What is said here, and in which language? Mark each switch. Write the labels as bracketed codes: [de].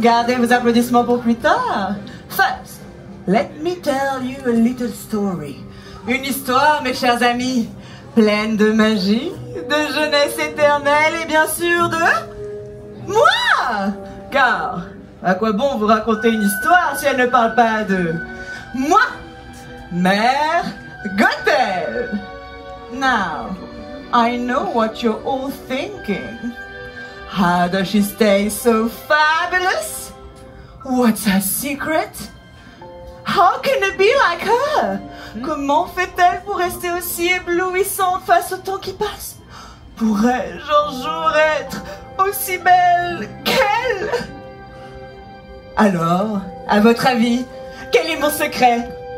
[fr] Gardez vos applaudissements pour plus tard. [en] First, let me tell you a little story. [fr] Une histoire, mes chers amis, pleine de magie, de jeunesse éternelle et bien sûr de moi. Car à quoi bon vous raconter une histoire si elle ne parle pas de moi, Mère Gothel? [en] Now, I know what you're all thinking. How does she stay so fabulous? What's her secret? How can it be like her? [fr] Comment fait-elle pour rester aussi éblouissante face au temps qui passe? Pourrais-je un jour être aussi belle qu'elle? Alors, à votre avis, quel est mon secret?